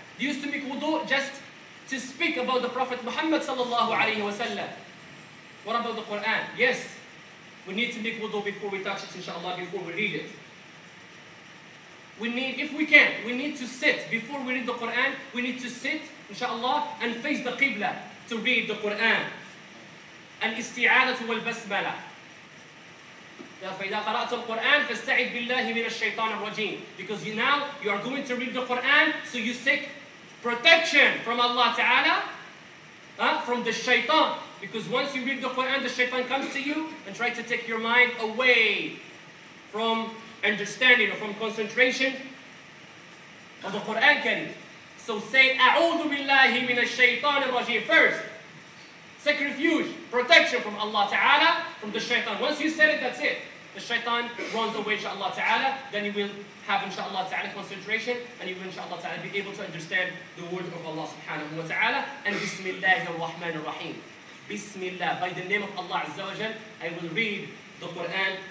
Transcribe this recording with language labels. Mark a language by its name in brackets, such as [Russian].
[English] They used to make wudu just to speak about the Prophet Muhammad sallallahu alayhi wa sallam. What about the Quran? Yes, we need to make wudu before we touch it, inshallah, before we read it. We need, if we can, we need to sit. Before we read the Quran, we need to sit, inshallah, and face the Qibla to read the Quran. [Arabic] Al-isti'adatu wal-basmala. فإذا قرأت القرآن فاستعذ بالله من الشيطان الرجيم. [English] Because now you are going to read the Quran, so you seek protection from Allah Ta'ala, from the shaitan. Because once you read the Quran, the shaitan comes to you and tries to take your mind away from understanding or from concentration of the Quran Kareem. So say, أعوذ بالله من الشيطان الرجيم first. Seek refuge, protection from Allah Ta'ala, from the shaitan. Once you said it, that's it. The shaitan runs away, inshaAllah Ta'ala. Then you will have, inshaAllah Ta'ala, concentration, and you will, inshaAllah Ta'ala, be able to understand the word of Allah Subhanahu wa Ta'ala. And Bismillahir Rahmanir Rahim. Bismillah, by the name of Allah Azza wa Jal, I will read the Quran.